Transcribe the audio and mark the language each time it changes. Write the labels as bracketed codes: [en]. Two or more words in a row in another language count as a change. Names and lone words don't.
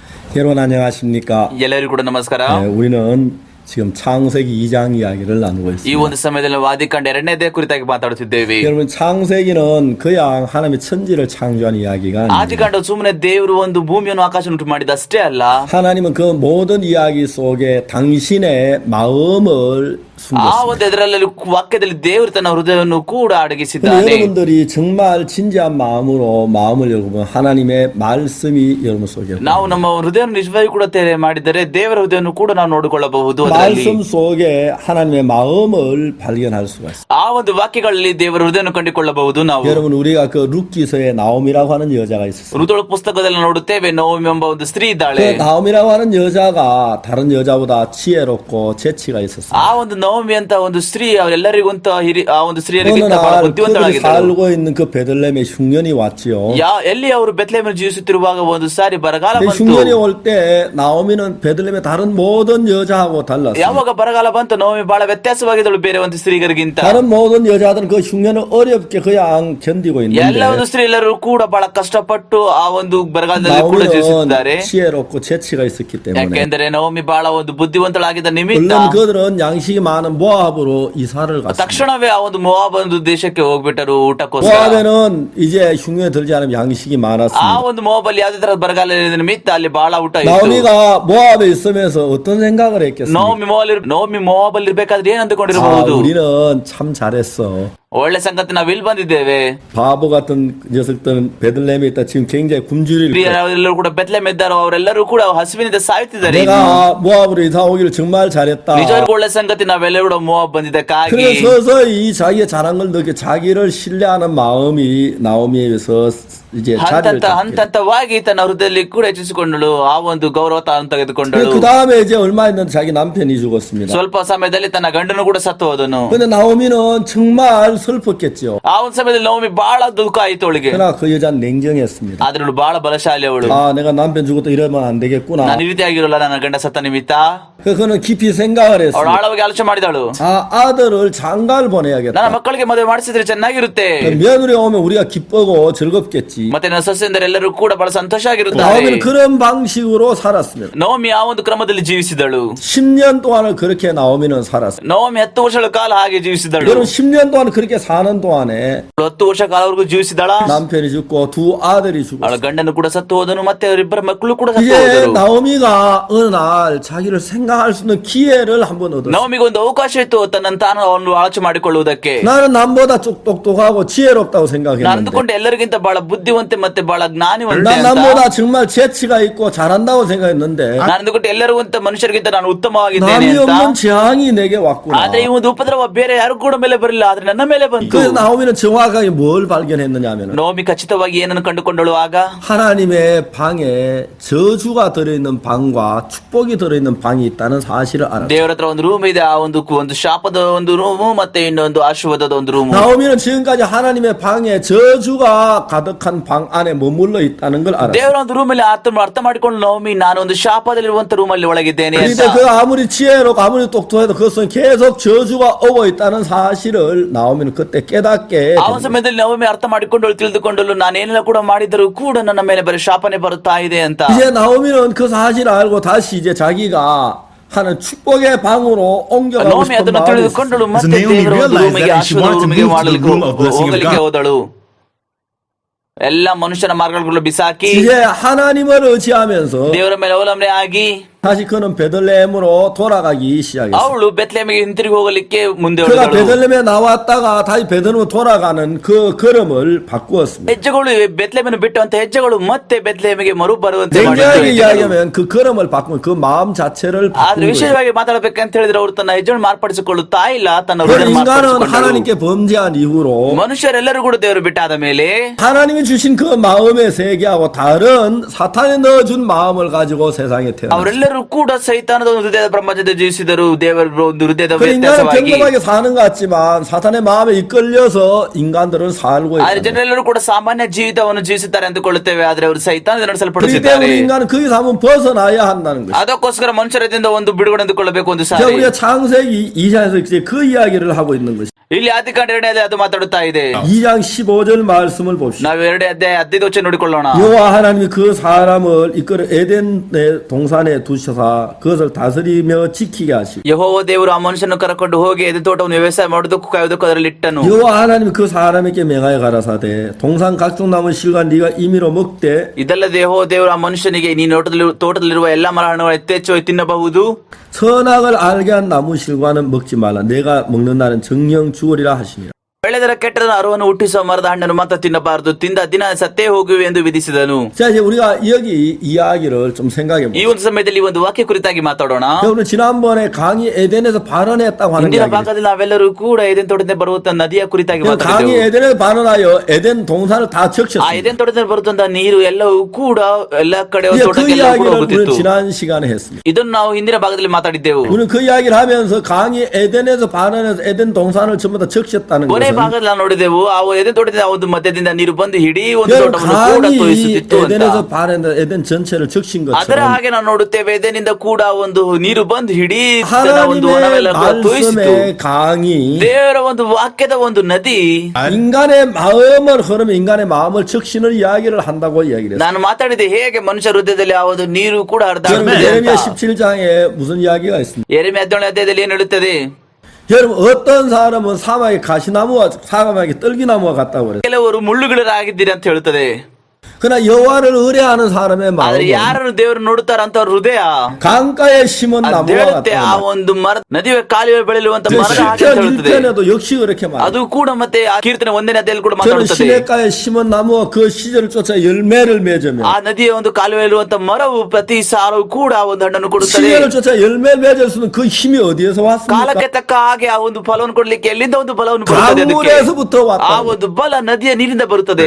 [ko] 여러분 안녕하십니까? [kn] ಎಲ್ಲರಿಗೂ ಕೂಡ ನಮಸ್ಕಾರ. [ko] 우리는 지금 창세기 2장 이야기를 나누고 [kn] ಈ [ko] 있습니다. [kn] ಒಂದು ಸಮಯದಲ್ಲಿ ನಾವು ಆದಿಕಾಂಡ 2ನೇ ಕುರಿತಾಗಿ ಮಾತಾಡುತ್ತಿದ್ದೇವೆ. [ko] 여러분 창세기는 그냥 하나님의 천지를 창조한 이야기가 아닙니다. [kn] ಆದಿಕಾಂಡ ಸುಮ್ಮನೆ ದೇವರು ಒಂದು ಭೂಮಿಯನ್ನು ಆಕಾಶ ಉಂಟು ಮಾಡಿದ ಅಷ್ಟೇ ಅಲ್ಲ. [ko] 하나님은 그 모든 이야기 속에 당신의 마음을 [kn] ಆ [ko] 숨겼습니다. [kn] ಒಂದು ಇದರಲ್ಲಿ ವಾಕ್ಯದಲ್ಲಿ ದೇವರು ತನ್ನ ಹೃದಯವನ್ನು ಕೂಡ [ko] 근데 [kn] ಅಡಗಿಸಿದ್ದಾನೆ. [ko] 여러분들이 정말 진지한 마음으로 마음을 열어보면 하나님의 말씀이 여러분 속에 [kn] ನಾವು ನಮ್ಮ ಹೃದಯವನ್ನು ನಿಜವಾಗಿ ಕೂಡ ತೆರೆ ಮಾಡಿದರೆ ದೇವರ ಹೃದಯವನ್ನು ಕೂಡ ನಾವು ನೋಡಿಕೊಳ್ಳಬಹುದು. ಅದರಲ್ಲಿ [ko] 말씀 속에 하나님의 마음을 발견할 수가 있어요. [kn] ಆ ಒಂದು ವಾಕ್ಯಗಳಲ್ಲಿ ದೇವರ ಹೃದಯವನ್ನು ಕಂಡುಕೊಳ್ಳಬಹುದು ನಾವು. [ko] 여러분 우리가 그 룻기서에 나옴이라고 하는 여자가 있었어요. [kn] ಋತುಳ ಪುಸ್ತಕದಲ್ಲಿ ನೋಡುತ್ತೇವೆ ನೋವಮಿ ಎಂಬ ಒಂದು ಸ್ತ್ರೀ ಇದ್ದಾಳೆ. [ko] 그 나옴이라고 하는 여자가 다른 여자보다 지혜롭고 재치가 있었어요. [kn] ಆ ಒಂದು ನವಮಿ ಅಂತ ಒಂದು ಸ್ತ್ರೀ ಅವರೆಲ್ಲರಿಗಿಂತ ಆ ಒಂದು [ko] 어느 [kn] ಸ್ತ್ರೀಯರಿಗಿಂತ ಬಹಳ [ko] 날 그들이 [kn] ಬುದ್ಧಿವಂತಳಾಗಿದ್ದಳು. [ko] 살고 있는 그 베들레헴에 흉년이 왔지요. [kn] ಎಲ್ಲಿ ಅವರು ಬೆತ್ಲೆಹೇಮಲ್ಲಿ ಜೀವಿಸುತ್ತಿರುವಾಗ ಒಂದು ಸಾರಿ ಬರಗಾಲ [ko] 그 [kn] ಬಂತು. [ko] 흉년이 올 때 나오미는 베들레헴의 다른 모든 여자하고 달랐어요. [kn] ಯಾವಾಗ ಬರಗಾಲ ಬಂತು ನವಮಿ ಬಹಳ ವ್ಯತ್ಯಾಸವಾಗಿದ್ದಳು ಬೇರೆ ಒಂದು ಸ್ತ್ರೀಯರಿಗಿಂತ. [ko] 다른 모든 여자들은 그 흉년을 어렵게 그냥 견디고 [kn] ಎಲ್ಲ [ko] 있는데 [kn] ಒಂದು ಸ್ತ್ರೀ ಎಲ್ಲರೂ ಕೂಡ ಬಹಳ ಕಷ್ಟಪಟ್ಟು ಆ ಒಂದು ಬರಗಾಲದಲ್ಲಿ ಕೂಡ ಜೀವಿಸುತ್ತಿದ್ದಾರೆ. [ko] 나오미는 지혜롭고 재치가 있었기 때문에 [kn] ಯಾಕೆಂದರೆ ನವಮಿ ಬಹಳ ಒಂದು ಬುದ್ಧಿವಂತಳಾಗಿದ್ದ ನಿಮಿತ್ತ [ko] 물론 그들은 양식이 많은 모압으로 이사를 갔습니다. [kn] ತಕ್ಷಣವೇ ಆ ಒಂದು 모압 ಒಂದು ದೇಶಕ್ಕೆ ಹೋಗ್ಬಿಟ್ಟರು ಊಟಕ್ಕೋಸ್ಕರ. [ko] 모압에는 이제 흉년에 들지 않으면 양식이 [kn] ಆ [ko] 많았습니다. [kn] ಒಂದು 모압ಲ್ಲಿ ಯಾವುದೇ ತರದ ಬರಗಾಲ ಇರದ ನಿಮಿತ್ತ ಅಲ್ಲಿ ಬಹಳ ಊಟ ಇತ್ತು. [ko] 나오미가 모압에 있으면서 어떤 생각을 했겠습니까? [kn] ನವಮಿ 모압ಲ್ಲಿ ಇರ್ಬೇಕಾದ್ರೆ ಏನ್ ಅಂದುಕೊಂಡಿರಬಹುದು? [ko] 우리는 참 잘했어. [kn] ಒಳ್ಳೆ ಸಂಗತಿ ನಾವು ಇಲ್ಲಿ ಬಂದಿದ್ದೇವೆ. [ko] 바보 같은 녀석들은 베들레헴에 있다 지금 굉장히 굶주릴 거야. [kn] ಎಲ್ಲರೂ ಕೂಡ ಬೆತ್ಲೆಹೇಮ್ ಇದ್ದಾರೋ ಅವರೆಲ್ಲರೂ ಕೂಡ ಹಸಿವಿನಿಂದ ಸಾಯುತ್ತಿದ್ದಾರೆ. [ko] 내가 모압으로 이사 오기를 정말 잘했다. [kn] ನಿಜವಾಗ್ಲೂ ಒಳ್ಳೆ ಸಂಗತಿ ನಾವೆಲ್ಲರೂ ಕೂಡ 모압 ಬಂದಿದ್ದಕ್ಕಾಗಿ. [ko] 그래서 서서히 자기의 잘한 걸 느끼 자기를 신뢰하는 마음이 나오미에서 이제 자리를 잡게. [kn] ಹಂತವಾಗಿ ತನ್ನ ಹೃದಯದಲ್ಲಿ ಕೂಡ ಹೆಚ್ಚಿಸಿಕೊಂಡಳು. ಆ ಒಂದು ಗೌರವ ತಾನು ತೆಗೆದುಕೊಂಡಳು. [ko] 그 다음에 이제 얼마 있는데 자기 남편이 죽었습니다. [kn] ಸ್ವಲ್ಪ ಸಮಯದಲ್ಲಿ ತನ್ನ ಗಂಡನು ಕೂಡ ಸತ್ತು ಹೋದನು. [ko] 근데 나오미는 정말 슬펐겠죠. [kn] ಆ ಒಂದು ಸಮಯದಲ್ಲಿ ನವಮಿ ಬಹಳ ದುಃಖ ಆಯಿತು ಅವಳಿಗೆ. [ko] 그러나 그 여자는 냉정했습니다. [kn] ಆದ್ರೆ ಅವಳು ಬಹಳ ಬಲಶಾಲಿ ಅವಳು. [ko] 내가 남편 죽었다 이러면 안 되겠구나. [kn] ನಾನು ಈ ರೀತಿಯಾಗಿರಲ್ಲ ನನ್ನ ಗಂಡ ಸತ್ತ ನಿಮಿತ್ತ. [ko] 그는 깊이 생각을 [kn] ಅವಳು [ko] 했어요. [kn] ಆಳವಾಗಿ ಆಲೋಚನೆ ಮಾಡಿದಳು. [ko] 아들을 장가를 보내야겠다. [kn] ನನ್ನ ಮಕ್ಕಳಿಗೆ ಮದುವೆ ಮಾಡಿಸಿದ್ರೆ ಚೆನ್ನಾಗಿರುತ್ತೆ. [ko] 며느리 오면 우리가 기쁘고 즐겁겠지. [kn] ಮತ್ತೆ ನನ್ನ ಸೊಸೆಯಂದರೆ ಎಲ್ಲರೂ ಕೂಡ ಬಹಳ ಸಂತೋಷ ಆಗಿರುತ್ತಾರೆ. [ko] 나오미는 그런 방식으로 살았습니다. [kn] ನವಮಿ ಆ ಒಂದು ಕ್ರಮದಲ್ಲಿ ಜೀವಿಸಿದಳು. [ko] 10년 동안을 그렇게 나오미는 살았어요. [kn] ನವಮಿ 10 ವರ್ಷಗಳ ಕಾಲ ಹಾಗೆ ಜೀವಿಸಿದಳು. [ko] 여러분 10년 동안 그렇게 사는 동안에 [kn] 10 ವರ್ಷ ಕಾಲವರೆಗೂ ಜೀವಿಸಿದಳ. [ko] 남편이 죽고 두 아들이 [kn] ಅವಳ [ko] 죽었어요. [kn] ಗಂಡನು ಕೂಡ ಸತ್ತು ಹೋದನು. ಮತ್ತೆ ಅವರಿಬ್ಬರ ಮಕ್ಕಳು ಕೂಡ ಸತ್ತು [ko] 이제 [kn] ಹೋದರು. [ko] 나오미가 어느 날 자기를 생각할 수 있는 기회를 한번 얻었어요. [kn] ನವಮಿಗೆ ಒಂದು ಅವಕಾಶ ಇತ್ತು ತನ್ನನ್ನು ತಾನು ಅವನು ಆಲೋಚನೆ ಮಾಡಿಕೊಳ್ಳುವುದಕ್ಕೆ. [ko] 나는 남보다 똑똑하고 지혜롭다고 [kn] ನಾನು [ko] 생각했는데 [kn] ಅಂದುಕೊಂಡೆ ಎಲ್ಲರಿಗಿಂತ ಬಹಳ ಬುದ್ಧಿವಂತೆ ಮತ್ತೆ ಬಹಳ ಜ್ಞಾನಿವಂತೆ [ko] 난 [kn] ಅಂತ. [ko] 남보다 정말 재치가 있고 잘한다고 생각했는데 [kn] ನಾನು ಅಂದುಕೊಂಡೆ ಎಲ್ಲರಿಗಿಂತ ಮನುಷ್ಯರಿಗಿಂತ ನಾನು ಉತ್ತಮವಾಗಿದ್ದೇನೆ [ko] 남이 [kn] ಅಂತ. [ko] 없는 재앙이 내게 왔구나. [kn] ಆದ್ರೆ ಈ ಒಂದು ಉಪದ್ರವ ಬೇರೆ ಯಾರು ಕೂಡ ಮೇಲೆ ಬರಲಿಲ್ಲ, ಆದ್ರೆ ನನ್ನ ಮೇಲೆ ಬಂತು. [ko] 그래서 나오미는 정확하게 뭘 발견했느냐면 [kn] ನವಮಿ ಖಚಿತವಾಗಿ ಏನನ್ನು ಕಂಡುಕೊಂಡಳು ಆಗ? [ko] 하나님의 방에 저주가 들어있는 방과 축복이 들어있는 방이 있다는 사실을 알았어요. [kn] ದೇವರ ಹತ್ರ ಒಂದು ರೂಮ್ ಇದೆ. ಆ ಒಂದು ಶಾಪದ ಒಂದು ರೂಮು ಮತ್ತೆ ಇನ್ನೊಂದು ಆಶೀರ್ವಾದದ ಒಂದು ರೂಮು. [ko] 나오미는 지금까지 하나님의 방에 저주가 가득한 방 안에 머물러 있다는 걸 알았어요. [kn] ದೇವರ ಒಂದು ರೂಮಲ್ಲಿ ಅರ್ಥ ಮಾಡಿಕೊಂಡು ನವಮಿ ನಾನು ಒಂದು ಶಾಪದಲ್ಲಿರುವಂತ ರೂಮಲ್ಲಿ ಒಳಗಿದ್ದೇನೆ ಅಂತ. [ko] 그런데 그 아무리 지혜롭고 아무리 똑똑해도 그것은 계속 저주가 오고 있다는 사실을 나오미는 그때 깨닫게 [kn] ಆ ಒಂದು ಸಮಯದಲ್ಲಿ ನವಮಿ ಅರ್ಥ ಮಾಡಿಕೊಂಡಳು, ತಿಳಿದುಕೊಂಡಳು ನಾನೇನೆಲ್ಲ ಕೂಡ ಮಾಡಿದರೂ ಕೂಡ ನನ್ನ ಮೇಲೆ ಬರೀ ಶಾಪನೆ ಬರುತ್ತಾ ಇದೆ ಅಂತ. [ko] 이제 나오미는 그 사실을 알고 다시 이제 자기가 하는 축복의 방으로 옮겨가고 [kn] ನವಮಿ [ko] 싶은 [kn] ಅದನ್ನು [ko] 마음이 [kn] ತಿಳಿದುಕೊಂಡಳು. [ko] 있어요. [kn] ಮತ್ತೆ [en] Naomi [kn] ದೇವರ ಒಂದು [en] realized [kn] ರೂಮಿಗೆ [en] that she [kn] ಆಶೀರ್ವಾದ [en] wanted to [kn] ರೂಮಿಗೆ [en] move to the room of blessing of [kn] ಹೋಗಲಿಕ್ಕೆ [en] God. [kn] ಹೋದಳು. ಎಲ್ಲ ಮನುಷ್ಯನ ಮಾರ್ಗಗಳು ಬಿಸಾಕಿ [ko] 이제 하나님을 의지하면서 [kn] ದೇವರ ಮೇಲೆ ಅವಲಂಬನೆ ಆಗಿ [ko] 다시 그는 베들레헴으로 돌아가기 시작했어요. [kn] ಅವಳು ಬೆತ್ಲೆಹೇಮಿಗೆ ಹಿಂತಿರುಗಿ ಹೋಗಲಿಕ್ಕೆ ಮುಂದೆ [ko] 그가 [kn] ಹೊರಟಳು. [ko] 베들레헴에 나왔다가 다시 베들레헴으로 돌아가는 그 걸음을 바꾸었습니다. [kn] ಹೆಜ್ಜೆಗಳು ಬೆತ್ಲೆಹೇಮನ್ನು ಬಿಟ್ಟು ಅಂತ ಹೆಜ್ಜೆಗಳು ಮತ್ತೆ ಬೆತ್ಲೆಹೇಮಿಗೆ ಮರು ಬರುವಂತೆ [ko] 냉정하게 [kn] ಮಾಡಿದ್ರು. [ko] 이야기하면 그 걸음을 바꾸면 그 마음 자체를 [kn] ಆದ್ರೆ [ko] 바꾸는 거예요. [kn] ವಿಶೇಷವಾಗಿ ಮಾತಾಡಬೇಕಂತ ಹೇಳಿದ್ರೆ ಅವರು ತನ್ನ ಹೆಜ್ಜೆಯನ್ನು ಮಾರ್ಪಡಿಸಿಕೊಳ್ಳುತ್ತಾ ಇಲ್ಲ, ತನ್ನ [ko] 그 [kn] ಹೃದಯವನ್ನು [ko] 인간은 [kn] ಮಾರ್ಪಡಿಸಿಕೊಂಡಳು. [ko] 하나님께 범죄한 이후로 [kn] ಮನುಷ್ಯರೆಲ್ಲರೂ ಕೂಡ ದೇವರು ಬಿಟ್ಟಾದ ಮೇಲೆ [ko] 하나님이 주신 그 마음의 세계하고 다른 사탄이 넣어준 마음을 가지고 세상에 태어났어요. [kn] ಅವರೆಲ್ಲರೂ ಕೂಡ ಸೈತಾನದ ಒಂದು ಹೃದಯದ ಪ್ರಪಂಚದಲ್ಲಿ ಜೀವಿಸಿದರು. ದೇವರ ಒಂದು ಹೃದಯದ [ko] 그 인간은 [kn] ವ್ಯತ್ಯಾಸವಾಗಿ. [ko] 평범하게 사는 것 같지만 사탄의 마음에 이끌려서 인간들은 살고 [kn] ಆದ್ರೆ [ko] 있어요. [kn] ಜನರೆಲ್ಲರೂ ಕೂಡ ಸಾಮಾನ್ಯ ಜೀವಿತವನ್ನು ಜೀವಿಸುತ್ತಾರೆ ಅಂದುಕೊಳ್ಳುತ್ತೇವೆ, ಆದ್ರೆ ಅವರು ಸೈತಾನದಿಂದ [ko] 그렇기 [kn] ನಡೆಸಲ್ಪಡುತ್ತಿದ್ದಾರೆ. [ko] 때문에 인간은 거기서 한번 벗어나야 한다는 것이죠. [kn] ಅದಕ್ಕೋಸ್ಕರ ಮನುಷ್ಯರಿಂದ ಒಂದು ಬಿಡುಗಡೆ ಅಂದುಕೊಳ್ಳಬೇಕು ಒಂದು [ko] 자, [kn] ಸಾರಿ. [ko] 우리가 창세기 2장에서 이제 그 이야기를 하고 있는 것이죠. [kn] ಇಲ್ಲಿ ಆದಿಕಾಂಡ 2ನೇ ಅಧ್ಯಾಯ ಅದು ಮಾತಾಡುತ್ತಾ ಇದೆ. [ko] 2장 15절 말씀을 봅시다. [kn] ನಾವು 2ನೇ ಅಧ್ಯಾಯ 15 ವಚನ ನೋಡಿಕೊಳ್ಳೋಣ. [ko] 여호와 하나님이 그 사람을 이끌어 에덴의 동산에 두셔서 그것을 다스리며 지키게 하시고 [kn] ಯೆಹೋವ ದೇವರು ಆ ಮನುಷ್ಯನನ್ನು ಕರೆಕೊಂಡು ಹೋಗಿ ಎದೆ ತೋಟವನ್ನು ವ್ಯವಸಾಯ ಮಾಡುವುದಕ್ಕೂ ಕಾಯುವುದಕ್ಕೂ ಅದರಲ್ಲಿ ಇಟ್ಟನು. [ko] 여호와 하나님이 그 사람에게 맹하여 가라사대 동산 각종 나무 실과 네가 임의로 먹되 [kn] ಇದಲ್ಲದೆ ಯೆಹೋವ ದೇವರು ಆ ಮನುಷ್ಯನಿಗೆ ನೀನು ತೋಟದಲ್ಲಿರುವ ಎಲ್ಲಾ ಮರ ಹಣ್ಣುಗಳು ಯಥೇಚ್ಛವಾಗಿ ತಿನ್ನಬಹುದು. [ko] 선악을 알게 한 나무 실과는 먹지 말라. 내가 먹는 날은 정령 죽으리라 하시니라. [kn] ಬೆಳೆದರ ಕೆಟ್ಟದನ್ನು ಅರುವನ್ನು ಹುಟ್ಟಿಸುವ ಮರದ ಹಣ್ಣನ್ನು ಮಾತ್ರ ತಿನ್ನಬಾರದು, ತಿಂದ ದಿನ ಸತ್ತೇ ಹೋಗುವೆ ಎಂದು ವಿಧಿಸಿದನು. [ko] 자, 이제 우리가 여기 이야기를 좀 생각해 [kn] ಈ [ko] 보자. [kn] ಒಂದು ಸಮಯದಲ್ಲಿ ಈ ಒಂದು ವಾಕ್ಯ ಕುರಿತಾಗಿ ಮಾತಾಡೋಣ. [ko] 여러분 지난번에 강이 에덴에서 발언했다고 하는 [kn] ಹಿಂದಿನ [ko] 이야기. [kn] ಭಾಗದಲ್ಲಿ ನಾವೆಲ್ಲರೂ ಕೂಡ ಎದೆನ್ ತೋಟದಿಂದ ಬರುವಂತ ನದಿಯ ಕುರಿತಾಗಿ [ko] 강이 [kn] ಮಾತಾಡಿದೆವು. [ko] 에덴에서 발언하여 에덴 동산을 다 [kn] ಆ [ko] 적셨습니다. [kn] ಎದೆನ್ ತೋಟದಿಂದ ಬರುವಂತ ನೀರು ಎಲ್ಲವೂ ಕೂಡ ಎಲ್ಲ ಕಡೆ [ko] 그 [kn] ತೋಟಕ್ಕೆಲ್ಲ ಕೂಡ [ko] 이야기를 우리는 [kn] ಹೋಗುತ್ತಿತ್ತು. [ko] 지난 시간에 했습니다. [kn] ಇದನ್ನು ನಾವು ಹಿಂದಿನ ಭಾಗದಲ್ಲಿ ಮಾತಾಡಿದ್ದೆವು. [ko] 우리는 그 이야기를 하면서 강이 에덴에서 발언해서 에덴 동산을 전부 다 적셨다는 [kn] ಕೊನೆ [ko] 것은 [kn] ಭಾಗದಲ್ಲಿ ನಾವು ನೋಡಿದೆವು ಆ ಎದೆನ್ ತೋಟದಿಂದ ಆ ಒಂದು ಮಧ್ಯದಿಂದ ನೀರು ಬಂದು ಇಡೀ ಒಂದು [ko] 여러분 [kn] ತೋಟವನ್ನು ಕೂಡ [ko] 강이 [kn] ತೋಯಿಸುತ್ತಿತ್ತು ಅಂತ. [ko] 에덴에서 발언해서 에덴 전체를 적신 [kn] ಅದರ [ko] 것처럼 [kn] ಹಾಗೆ ನಾವು ನೋಡುತ್ತೇವೆ ಎದೆನಿಂದ ಕೂಡ ಒಂದು ನೀರು ಬಂದು ಇಡೀ ಒಂದು [ko] 하나님의 [kn] ವನವೆಲ್ಲ ಕೂಡ ತೋಯಿಸಿತು. [ko] 말씀의 강이 [kn] ದೇವರ ಒಂದು ವಾಕ್ಯದ ಒಂದು ನದಿ [ko] 인간의 마음을 흐르면 인간의 마음을 적시는 이야기를 한다고 이야기를 했어요. [kn] ನಾನು ಮಾತಾಡಿದೆ ಹೇಗೆ ಮನುಷ್ಯ ಹೃದಯದಲ್ಲಿ ಆ ಒಂದು ನೀರು ಕೂಡ [ko] 여러분 [kn] ಹರಿದಾಡುತ್ತದೆ [ko] 예레미야 [kn] ಅಂತ. [ko] 17장에 무슨 이야기가 있습니다. [kn] ಯೆರೆಮೀಯ 17ನೇ ಅಧ್ಯಾಯದಲ್ಲಿ ಏನು ಹೇಳುತ್ತದೆ? [ko] 여러분 어떤 사람은 사막의 가시나무와 사막의 떨기나무와 같다고 그랬어요. [kn] ಕೆಲವರು ಮುಳ್ಳುಗಳಾಗಿದ್ದೀರಿ ಅಂತ ಹೇಳುತ್ತದೆ. [ko] 그러나 여호와를 의뢰하는 사람의 [kn] ಆದ್ರೆ [ko] 마음은 [kn] ಯಾರನ್ನು ದೇವರು ನೋಡುತ್ತಾರ ಅಂತ ಅವ್ರ ಹೃದಯ [ko] 강가에 심은 [kn] ಅದು [ko] 나무와 [kn] ಹೇಳುತ್ತೆ ಆ [ko] 같다고 [kn] ಒಂದು ಮರ ನದಿಯ ಕಾಲುವೆ ಬೆಳೆಯುವಂತ ಮರದ ಹಾಗೆ ಅಂತ [ko] 시편 [kn] ಹೇಳುತ್ತದೆ. [ko] 1편에도 역시 그렇게 말해요. [kn] ಅದು ಕೂಡ ಮತ್ತೆ ಆ ಕೀರ್ತನೆ 1ನೇ ಅಧ್ಯಾಯದಲ್ಲಿ ಕೂಡ [ko] 저는 [kn] ಮಾತಾಡುತ್ತದೆ. [ko] 시냇가에 심은 나무와 그 시절을 쫓아 열매를 맺으며 [kn] ಆ ನದಿಯ ಒಂದು ಕಾಲುವೆ ಇರುವಂತ ಮರವು ಪ್ರತಿ ಸಾಲು ಕೂಡ ಒಂದು ಹಣ್ಣನ್ನು ಕೊಡುತ್ತದೆ. [ko] 시절을 쫓아 열매를 맺을 수는 그 힘이 어디에서 왔습니까? [kn] ಕಾಲಕ್ಕೆ ತಕ್ಕ ಹಾಗೆ ಆ ಒಂದು ಫಲವನ್ನು ಕೊಡ್ಲಿಕ್ಕೆ ಎಲ್ಲಿಂದ ಒಂದು ಫಲವನ್ನು ಬರುತ್ತದೆ? ಅದಕ್ಕೆ [ko] 강물에서부터 [kn] ಆ [ko] 왔다. [kn] ಒಂದು ಫಲ ನದಿಯ ನೀರಿಂದ ಬರುತ್ತದೆ.